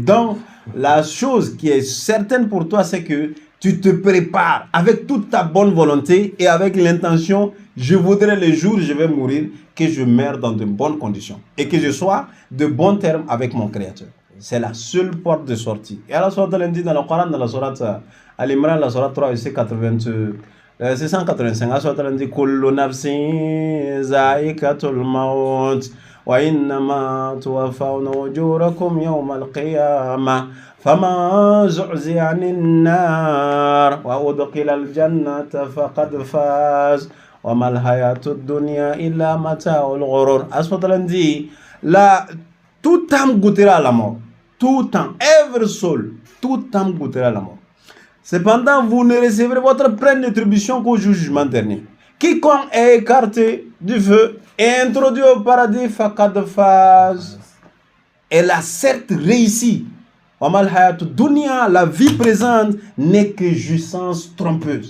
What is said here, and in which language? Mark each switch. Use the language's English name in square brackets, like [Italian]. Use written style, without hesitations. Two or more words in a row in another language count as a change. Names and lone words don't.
[French] Donc, la chose qui est certaine pour toi, c'est que tu te prépares avec toute ta bonne volonté et avec l'intention, je voudrais le jour où je vais mourir, que je meure dans de bonnes conditions et que je sois de bons termes avec mon Créateur. C'est la seule porte de sortie. Et Allah dit dans le Coran, dans la sourate Al-Imran, la sourate 3, verset 185, Allah dit [Arabic] كل نفس ذائقة الموت وإنما توفون أجوركم يوم القيامة فمن زحزح عن النار وأدخل الجنة فقد فاز وما الحياة الدنيا إلا متاع الغرور. [French] Allah dit toute âme goûtera la mort. Tout âme, [English] every soul, [French] toute âme goûtera la mort. Cependant, vous ne recevrez votre pleine rétribution qu'au jugement dernier. Quiconque est écarté du feu et introduit au paradis, [Arabic] فقد فاز. [French] Elle a certes réussi. La vie présente n'est que jouissance trompeuse.